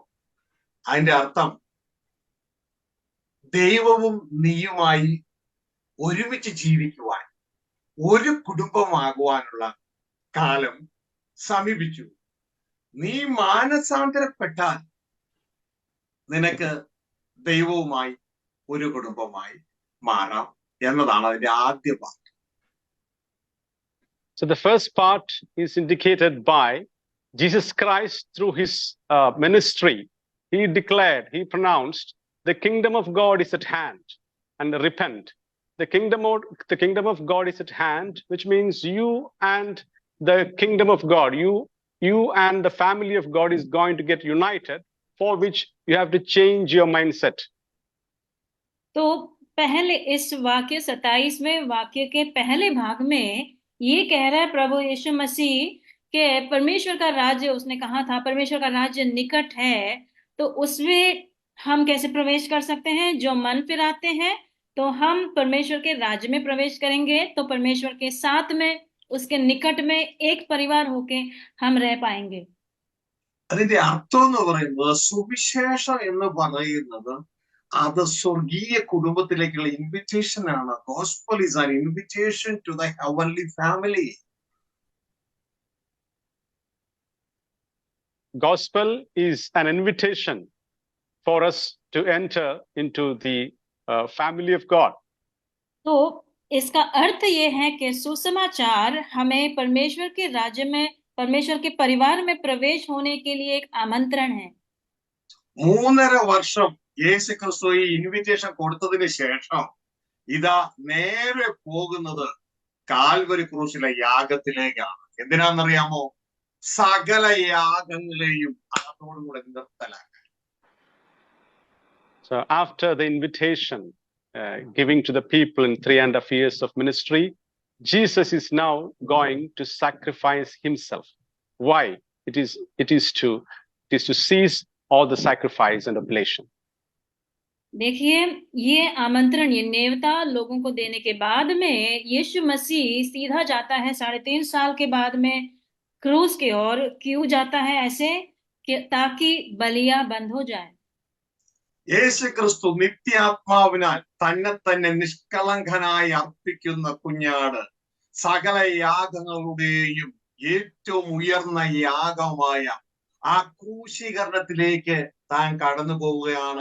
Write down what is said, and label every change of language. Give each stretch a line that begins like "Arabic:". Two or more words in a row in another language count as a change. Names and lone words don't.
Malayalam: അതിന്റെ അർത്ഥം ദൈവവും നീയുമായി ഒരുമിച്ച് ജീവിക്കുവാൻ, ഒരു കുടുംബമാകുവാനുള്ള കാലം സമീപിച്ചു. നീ മാനസാന്തരപ്പെട്ടാൽ നിനക്ക് ദൈവവുമായി ഒരു കുടുംബമായി മാറാം എന്നതാണ് അതിന്റെ ആദ്യ ഭാഗം.
English: So the first part is indicated by Jesus Christ through his ministry. He declared, he pronounced, the kingdom of God is at hand, and repent. The kingdom of God is at hand, which means you and the kingdom of God, you and the family of God is going to get united, for which you have to change your mindset.
Hindi: तो पहले इस वाक्य 27वें वाक्य के पहले भाग में ये कह रहा है प्रभु यीशु मसीह के परमेश्वर का राज्य, उसने कहा था परमेश्वर का राज्य निकट है। तो उसमें हम कैसे प्रवेश कर सकते हैं? जो मन फिराते हैं, तो हम परमेश्वर के राज्य में प्रवेश करेंगे। तो परमेश्वर के साथ में, उसके निकट में एक परिवार होके हम रह पाएंगे।
Malayalam: അതിന്റെ അർത്ഥം എന്ന് പറയുന്നത്, സുവിശേഷം എന്ന് പറയുന്നത് അത് സ്വർഗീയ കുടുംബത്തിലേക്കുള്ള ഇൻവിറ്റേഷൻ ആണ്.
English: Gospel is an invitation to the heavenly family. Gospel is an invitation for us to enter into the family of God.
Hindi: तो इसका अर्थ ये है कि सुसमाचार हमें परमेश्वर के राज्य में, परमेश्वर के परिवार में प्रवेश होने के लिए एक आमंत्रण है।
Malayalam: 3.5 വർഷം യേശു ക്രിസ്തു ഈ ഇൻവിറ്റേഷൻ കൊടുത്തതിന് ശേഷം ഇതാ നേരെ പോകുന്നത് കാൽവരി ക്രൂശിലെ യാഗത്തിലേക്കാണ്. എന്തിനാണെന്നറിയാമോ? സകല യാഗങ്ങളെയും അതോടുകൂടെ നിർത്തലാക്കാൻ.
English: So after the invitation giving to the people in 3.5 years of ministry, Jesus is now going to sacrifice himself. Why? It is to cease all the sacrifice and oblation.
Hindi: देखिए, ये आमंत्रण, ये नेवता लोगों को देने के बाद में यीशु मसीह सीधा जाता है 3.5 साल के बाद में क्रूस की ओर। क्यों जाता है ऐसे? ताकि बलियां बंद हो जाए।
Malayalam: യേശു ക്രിസ്തു നിത്യാത്മാവിനാൽ തന്നെ നിഷ്കളങ്കനായി അർപ്പിക്കുന്ന കുഞ്ഞാട് സകല യാഗങ്ങളുടെയും ഏറ്റവും ഉയർന്ന യാഗമായ ആ ക്രൂശീകരണത്തിലേക്ക് താൻ കടന്നു പോവുകയാണ്.